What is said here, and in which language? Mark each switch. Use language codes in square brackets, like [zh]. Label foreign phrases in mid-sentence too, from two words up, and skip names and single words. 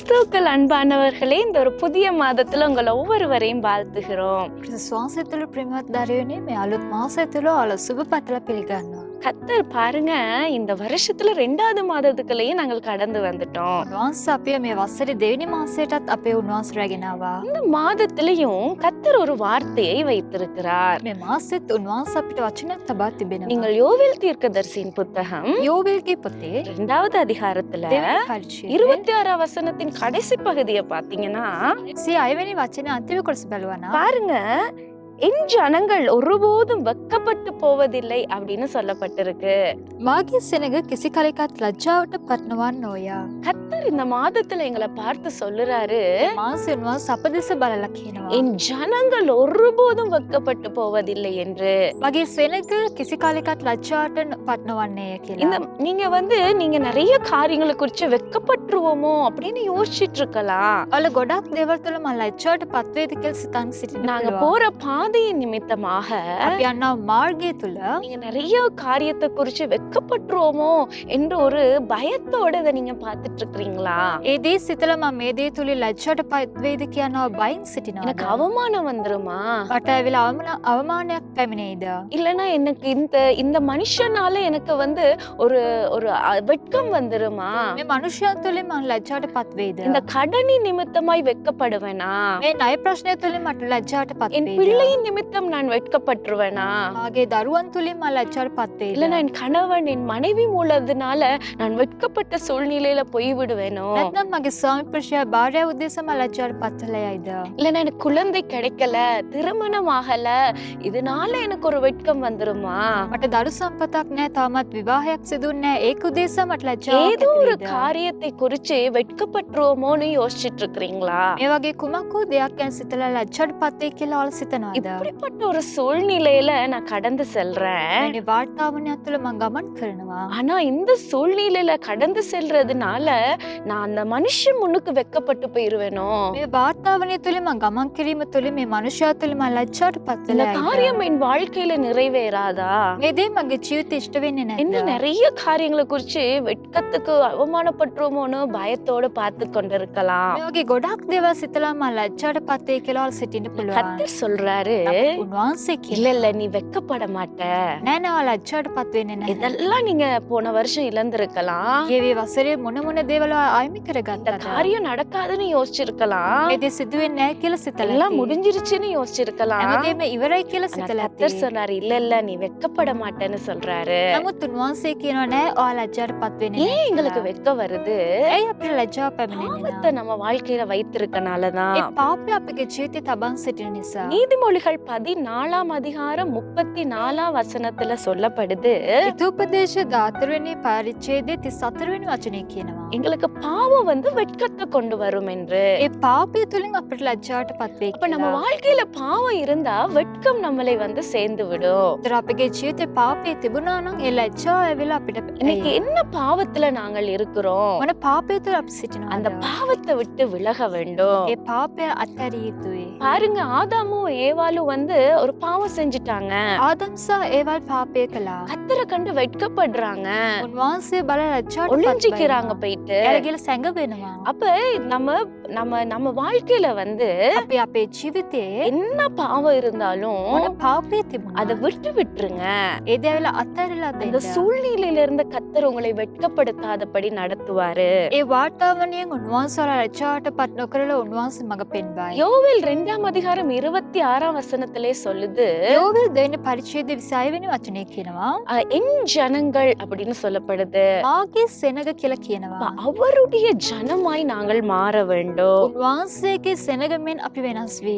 [ta] கிறிஸ்துவுக்குள் அன்பானவர்களே, இந்த ஒரு புதிய மாதத்துல உங்களை ஒவ்வொருவரையும் வாழ்த்துகிறோம். [si] විශ්වාසය තුළ ප්‍රිමත් දරයනේ මේ අලුත් මාසය තුළ ඔයාලා සුබ පතල පිළිගන්නවා. [ta] கர்த்தர் பாருங்க, இந்த வருஷத்துல 2வது மாதத்துக்குள்ளேயே நாங்கள் கடந்து வந்துட்டோம். [si] උන්වහන්සේ අපිව මේ වසරේ දෙවෙනි මාසයටත් අපේ උන්වහන්සේ රැගෙන ආවා. [ta] இந்த மாதத்திலையும் கர்த்தர் ஒரு வார்த்தையை வைத்திருக்கிறார். [si] මේ මාසෙත් උන්වහන්සේ අපිට වචනයක් තබා තිබෙනවා. [ta] நீங்கள் யோவேல் தீர்க்கதரிசியின் புத்தகம் [si] යෝබේල්ගේ පොතේ [ta] 2வது அதிகாரத்துல [si] දෙවෙනි පරිච්ඡේදයේ [ta] 26 வசனத்தின் கடைசி பகுதியை பாத்தீங்கன்னா [si] 6 වෙනි වචනේ අන්තිම කොටස බලුවා නම් [ta] பாருங்க, என் ஜனங்கள் ஒருபோதும் வெட்கப்பட்டு போவதில்லை அப்படின்னு சொல்லப்பட்டிருக்கு. [si] මාගේ සෙනග කිසි කලෙකත් ලැජ්ජාවට පත් නොවන්නෝය. [ta] கர்த்தர் இந்த மாதத்துல எங்களை பார்த்து சொல்லுறாரு, [si] මාසෙ උන්වහන්සේ අප දෙස බලලා කියනවා. [ta] என் ஜனங்கள் ஒருபோதும் வெட்கப்பட்டு போவதில்லை என்று. [si] මගේ සෙනග කිසි කලෙකත් ලැජ්ජාවට පත් නොවන්නේය [ta] இந்த [si] කියලා. [ta] நீங்க நிறைய காரியங்களை குறிச்சு வெட்கப்பட்டுருவோமோ அப்படின்னு யோசிச்சுட்டு இருக்கலாம். [si] ඔයාලා ගොඩක් දේවල් තුළ මම ලැජ්ජාවට පත් වේද කියලා සිතන් සිටින්න [ta] நாங்க [si] පුළුවන්. [ta] போற பாதையின் நிமித்தமாக [si] අපි යනවා මාර්ගය තුළ [ta] நீங்க நிறைய காரியத்தை குறிச்சு வெட்கப்பட்டுருவோமோ என்று ஒரு பயத்தோட இதை நீங்க பார்த்துட்டு இருக்கிறீங்களா? [si] ඒ දේ සිතලා මම මේ දේ තුලින් ලැජ්ජාවට පත් වේද කියනවා බයින් සිටිනවා. [ta] எனக்கு அவமானம் வந்துருமா? [si] මට ඇවිල්ලා අවමානයක් පැමිණෙයිද? [ta] இல்லைன்னா எனக்கு இந்த இந்த மனுஷனால எனக்கு ஒரு ஒரு வெட்கம் வந்துருமா? [si] මේ මනුෂ්‍යයන් තුලින් මම ලැජ්ජාවට පත් වේද? [ta] இந்த கடனின் நிமித்தமாய் வெட்கப்படுவேனா? [si] මේ ණය ප්‍රශ්නය තුලින් මට ලැජ්ජාවට පත් [ta] என் [si] වේද? [ta] பிள்ளையின் நிமித்தம் நான் வெட்கப்பட்டுருவேனா? [si] මාගේ දරුවන් තුලින් මම ලැජ්ජාවට පත් වේද? [ta] இல்லைன்னா என் கணவன் என் மனைவி மூலதுனால நான் வெட்கப்பட்ட சூழ்நிலையில போய் விடுவேனோ? [si] නැත්නම් මගේ ස්වාමි පුරුෂයා භාර්යාව උදෙසා මම ලැජ්ජාවට පත් වෙලා යයිද? [ta] இல்லைன்னா எனக்கு குழந்தை கிடைக்கல, திருமணம் ஆகல, இதனால எனக்கு ஒரு வெட்கம் வந்துருமா? [si] මට දරු සම්පතක් නැහැ, තාමත් විවාහයක් සිදුුන්නේ නැහැ. ඒක උදෙසා මට ලැජ්ජාවක් [ta] ஏதோ ஒரு [si] ඇති වේද? [ta] காரியத்தை குறிச்சு வெட்கப்பட்டுருவோமோன்னு யோசிச்சுட்டு இருக்கிறீங்களா? [si] මේ වගේ කුමක් වූ දෙයක් ගැන සිතලා ලැජ්ජාවට පත් වෙයි කියලා ඔයාලා සිතනවාද? [ta] இப்படிப்பட்ட ஒரு சூழ்நிலையில நான் கடந்து செல்றேன். [si] මේ වාර්තාවනයක් තුළ මම ගමන් කරනවා. [ta] ஆனா இந்த சூழ்நிலையில கடந்து செல்றதுனால நான் அந்த மனுஷன் முன்னுக்கு வெட்கப்பட்டு போயிருவேனோ? [si] මේ වාර්තාවනය තුළ මම ගමන් කිරීම තුළ මේ මනුෂ්‍යයා තුළ මම ලැජ්ජාවට පත් [ta] இந்த [si] වෙලා යයිද? [ta] காரியம் என் வாழ்க்கையில நிறைவேறாதா? [si] මේ දේ මගේ ජීවිතේ ඉෂ්ට වෙන්නේ [ta] இன்னும் [si] නැද්ද? [ta] நிறைய காரியங்களை குறிச்சு வெட்கத்துக்கு அவமானப்பட்டுருமோன்னு பயத்தோட பார்த்து கொண்டிருக்கலாம். [si] මේ වගේ ගොඩක් දේවල් සිතලා මම ලැජ්ජාවට පත් වෙයි කියලා ඔයාලා සිටින්න පුළුවන්. [ta] கர்த்தர் சொல்றாரு, [si] උන්වහන්සේ [ta] இல்ல [si] කියනවා [ta] இல்ல நீ வெட்கப்பட மாட்ட. [si] නෑ නෑ ඔයාලා ලැජ්ජාවට පත් වෙන්නේ නැහැ. [ta] இதெல்லாம் நீங்க போன வருஷம் இழந்திருக்கலாம். [si] ගේ වසරේ මොන මොන දේවල් ඔයා අයිමි [ta] இந்த [si] කරගත්තද? [ta] காரியம் நடக்காதுன்னு யோசிச்சிருக்கலாம். [si] මේ දේ සිදු වෙන්නේ නැහැ කියලා සිතලා [ta] எல்லாம் [si] ඇති. [ta] முடிஞ்சிருச்சுன்னு யோசிச்சிருக்கலாம். [si] හැමදේම ඉවරයි කියලා [ta] ஆனா [si] සිතලා [ta] கர்த்தர் [si] ඇති. [ta] சொன்னாரு, இல்ல இல்ல நீ வெட்கப்பட மாட்டேன்னு சொல்றாரு. [si] නමුත් උන්වහන්සේ කියනවා නෑ ඔයා ලැජ්ජාවට පත් වෙන්නේ [ta] ஏன் [si] නැහැ [ta] எங்களுக்கு [si] කියලා. [ta] வெட்கம் வருது? [si] ඇයි අපිට ලැජ්ජාව පැමිණෙන්නේ [ta] பாவத்தை [si] නැහැ? [ta] நம்ம வாழ்க்கையில வைத்திருக்கனாலதான். [si] ඒ පාපය අපගේ ජීවිතේ තබන් සිටින නිසා. [ta] நீதிமொழிகள் 14 அதிகாரம் 34 வசனத்துல சொல்லப்படுது, [si] හිතෝපදේශ 14 වෙනි පරිච්ඡේදයේ 34 වෙනි වචනේ කියනවා. [ta] எங்களுக்கு பாவம் வெட்கத்தை கொண்டு வரும் என்று. [si] ඒ පාපය තුලින් අපිට ලැජ්ජාවට පත් වෙයි [ta] அப்ப நம்ம [si] කියලා. [ta] வாழ்க்கையில பாவம் இருந்தா வெட்கம் நம்மளை சேர்ந்து விடும். [si] ඒතර අපගේ ජීවිතේ පාපය තිබුණා නම් ඒ ලැජ්ජාව ඇවිල්ලා අපිට [ta] இன்னைக்கு [si] එයි. [ta] என்ன பாவத்துல நாங்கள் இருக்கிறோம்? [si] මොන පාපය තුල අපි [ta] அந்த [si] සිටිනවද? [ta] பாவத்தை விட்டு விலக வேண்டும். [si] ඒ පාපය අත්හැරිය යුතුයි. [ta] பாருங்க, ஆதாமும் ஏவாளும் ஒரு பாவம் செஞ்சுட்டாங்க. [si] ආදම් සහ ඒවල් පාපය කළා. [ta] கர்த்தரை கண்டு வெட்கப்படுறாங்க, [si] උන්වහන්සේ බල ලැජ්ජාවට පත් [ta] ஒளிஞ்சிக்கிறாங்க [si] වෙනවා. [ta] போயிட்டு. [si] එයාලා ගිහලා සැඟවෙනවා. [ta] அப்ப நம்ம நம்ம நம்ம வாழ்க்கையில [si] අපි අපේ ජීවිතේ [ta] என்ன பாவம் இருந்தாலும் [si] මොන පාපය [ta] அதை [si] තිබුණා [ta] விட்டுருங்க. [si] ඒ දේවල් අත්හැරලා [ta] அந்த [si] දෙන්න. [ta] சூழ்நிலையில இருந்த கர்த்தர் உங்களை வெட்கப்படுத்தாதபடி நடத்துவாரு. [si] ඒ වාතාවරණයෙන් උන්වහන්සේලා ලැජ්ජාවට පත් නොකරලා උන්වහන්සේ මඟ පෙන්වයි. [ta] யோவேல் 2 அதிகாரம் 26 வசனத்திலே சொல்லுது, [si] යෝවෙල් දෙවෙනි පරිච්ඡේදයේ 26 වෙනි වචනේ කියනවා [ta] என் ஜனங்கள் அப்படின்னு சொல்லப்படுது. [si] මාගේ සෙනග කියලා [ta] அப்ப [si] කියනවා. [ta] அவருடைய ஜனமாய் நாங்கள் மாற வேண்டும். [si] උන්වහන්සේගේ සෙනගමෙන් අපි වෙනස් වෙයි.